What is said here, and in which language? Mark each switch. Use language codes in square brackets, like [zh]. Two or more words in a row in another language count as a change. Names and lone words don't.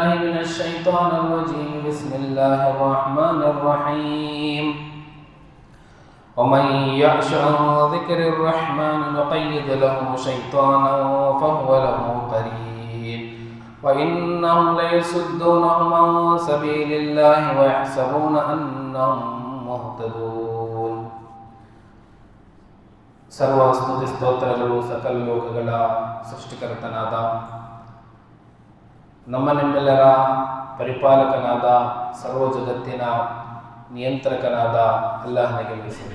[ar] من الشيطان الرجيم بسم الله الرحمن الرحيم ومن يعش عن ذكر الرحمن نقيض له شيطانا فهو له قرين وإنهم ليصدونهم عن سبيل الله ويحسبون أنهم مهتدون [kn] ಸರ್ವ ಸ್ತುತಿ ಸ್ತೋತ್ರಗಳು ಸಕಲ ಲೋಕಗಳ ಸೃಷ್ಟಿಕರ್ತನಾದ ನಮ್ಮನ್ನೆಲ್ಲರ ಪರಿಪಾಲಕನಾದ ಸರ್ವ ಜಗತ್ತಿನ ನಿಯಂತ್ರಕನಾದ ಅಲ್ಲಾಹನಿಗೆ ಮೀಸಲು.